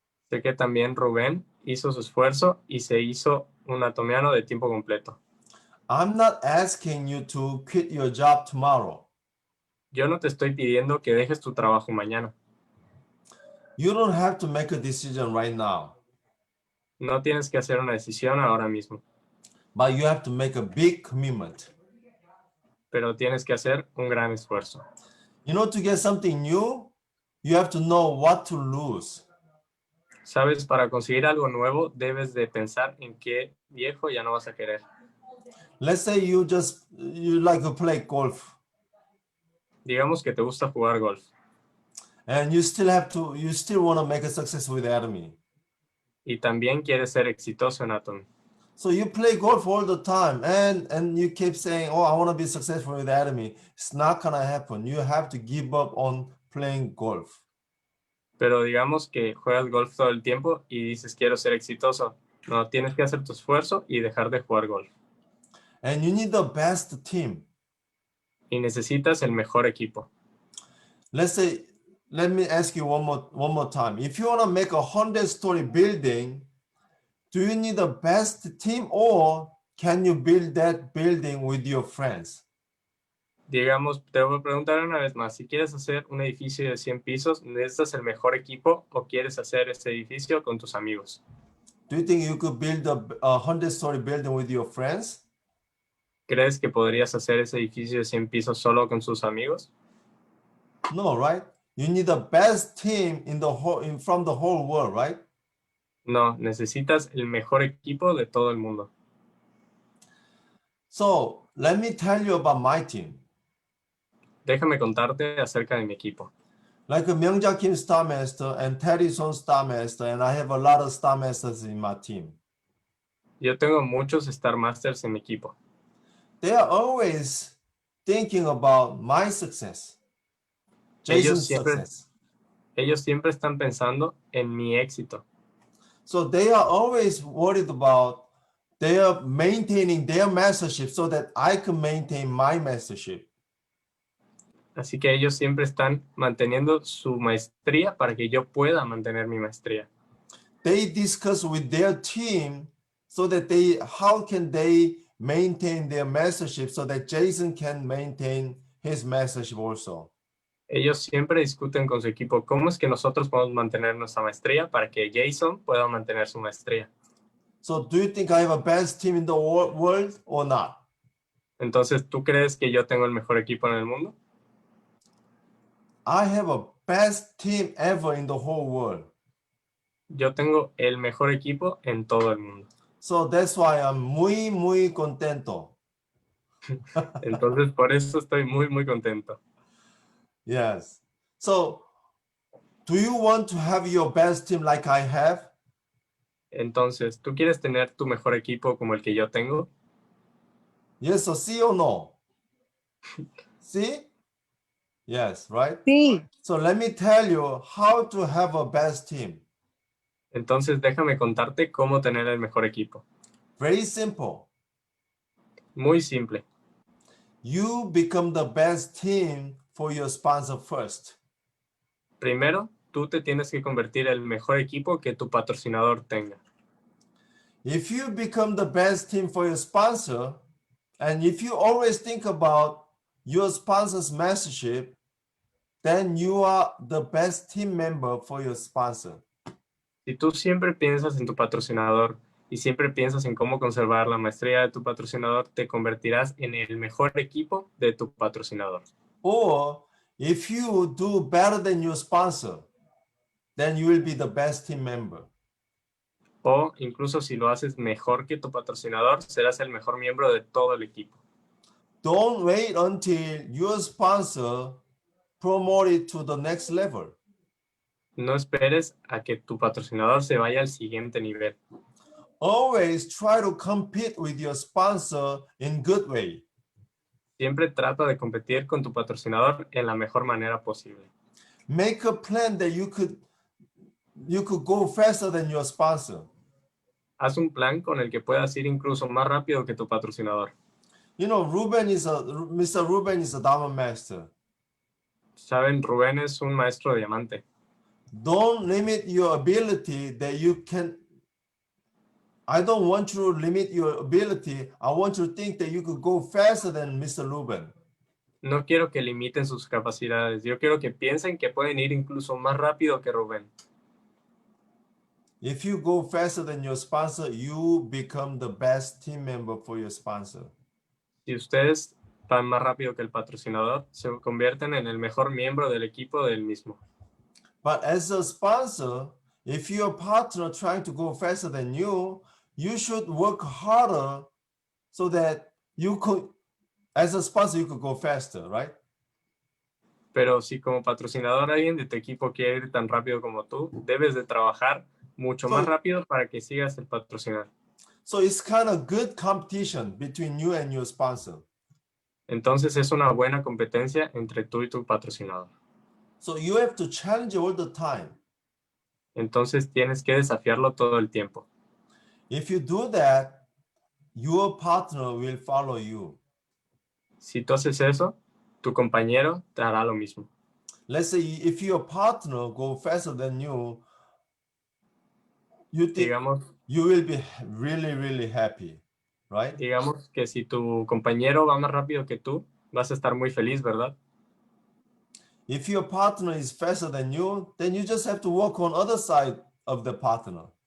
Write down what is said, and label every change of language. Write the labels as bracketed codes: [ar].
[es] Sé que también Rubén hizo su esfuerzo y se hizo un atomiano de tiempo completo. [en] I'm not asking you to quit your job tomorrow. [es] Yo no te estoy pidiendo que dejes tu trabajo mañana. [en] You don't have to make a decision right now. [es] No tienes que hacer una decisión ahora mismo. [en] But you have to make a big commitment. [es] Pero tienes que hacer un gran esfuerzo. [en] You know, to get something new, you have to know what to lose. [es] Sabes, para conseguir algo nuevo, debes de pensar en qué viejo ya no vas a querer. [en] Let's say you like to play golf. [es] Digamos que te gusta jugar golf. [en] And you still want to make a success with Atomy. [es] Y también quieres ser exitoso en Atomy. [en] So you play golf all the time and you keep saying, oh, I want to be successful with Atomy. It's not going to happen. You have to give up on playing golf. [es] Pero digamos que juegas golf todo el tiempo y dices, quiero ser exitoso. No, tienes que hacer tu esfuerzo y dejar de jugar golf. [en] And you need the best team. [es] Y necesitas el mejor equipo. [en] Let me ask you one more time. If you want to make a 100-story building, do you need the best team or can you build that building with your friends? [es] Digamos, te voy a preguntar una vez más, si quieres hacer un edificio de 100 pisos, ¿necesitas el mejor equipo o quieres hacer ese edificio con tus amigos? [en] Do you think you could build a 100-story building with your friends? [es] ¿Crees que podrías hacer ese edificio de 100 pisos solo con sus amigos? [en] No, right? You need the best team from the whole world, right? [es] No, necesitas el mejor equipo de todo el mundo. [en] So, let me tell you about my team. [es] Déjame contarte acerca de mi equipo. [en] Like a Myungja Kim Star Master and Terry Son Star Master, and I have a lot of Star Masters in my team. [es] Yo tengo muchos Star Masters en mi equipo. [en] They are always thinking about my success. Jason's success. [es] Ellos siempre están pensando en mi éxito. [en] So they are always worried about they are maintaining their mastership so that I can maintain my mastership. [es] Así que ellos siempre están manteniendo su maestría para que yo pueda mantener mi maestría. [en] They discuss with their team so that how can they maintain their mastership so that Jason can maintain his mastership also. [es] Ellos siempre discuten con su equipo cómo es que nosotros podemos mantener nuestra maestría para que Jason pueda mantener su maestría. [en] So do you think I have a best team in the world or not? [es] Entonces, ¿tú crees que yo tengo el mejor equipo en el mundo? [en] I have a best team ever in the whole world. [es] Yo tengo el mejor equipo en todo el mundo. [en] So that's why I'm [es] muy contento. Entonces, por eso estoy muy contento. [en] Yes. So, do you want to have your best team like I have? [es] Entonces, ¿tú quieres tener tu mejor equipo como el que yo tengo? [en] Yes or sí or no? See? Yes, right? [es] Sí. [en] So let me tell you how to have a best team. [es] Entonces, déjame contarte cómo tener el mejor equipo. [en] Very simple. [es] Muy simple. [en] You become the best team for your sponsor first. [es] Primero, tú te tienes que convertir en el mejor equipo que tu patrocinador tenga. [en] If you become the best team for your sponsor, and if you always think about your sponsor's mastership, then you are the best team member for your sponsor. [es] Si tú siempre piensas en tu patrocinador y siempre piensas en cómo conservar la maestría de tu patrocinador, te convertirás en el mejor equipo de tu patrocinador. [en] Or if you do better than your sponsor, then you will be the best team member. [es] O incluso si lo haces mejor que tu patrocinador, serás el mejor miembro de todo el equipo. [en] Don't wait until your sponsor promote it to the next level. [es] No esperes a que tu patrocinador se vaya al siguiente nivel. [en] Always try to compete with your sponsor in good way. [es] Siempre trata de competir con tu patrocinador en la mejor manera posible. [en] Make a plan that you could go faster than your sponsor. [es] Haz un plan con el que puedas ir incluso más rápido que tu patrocinador. [en] You know, Mr. Ruben is a diamond master. [es] Saben, Rubén es un maestro de diamante. [en] Don't limit your ability that you can. I don't want you to limit your ability. I want you to think that you could go faster than Mr. Ruben. [es] No quiero que limiten sus capacidades. Yo quiero que piensen que pueden ir incluso más rápido que Rubén. [en] If you go faster than your sponsor, you become the best team member for your sponsor. [es] Si ustedes van más rápido que el patrocinador, se convierten en el mejor miembro del equipo del mismo. [en] But as a sponsor, if your partner trying to go faster than you should work harder so that you could, as a sponsor, you could go faster, right? [es] Pero si como patrocinador alguien de tu equipo quiere ir tan rápido como tú, debes de trabajar mucho más rápido para que sigas el patrocinador. [en] So it's kind of good competition between you and your sponsor. [es] Entonces es una buena competencia entre tú y tu patrocinador. [en] So you have to challenge all the time. [es] Entonces tienes que desafiarlo todo el tiempo. [en] If you do that, your partner will follow you. [es] Si tú haces eso, tu compañero te hará lo mismo. [en] Let's say if your partner go faster than you think [es] Digamos, [en] you will be really happy, right? [es] Digamos que si tu compañero va más rápido que tú, vas a estar muy feliz, ¿verdad? [en] If your partner is faster than you, then you just have to work on other side of the partner.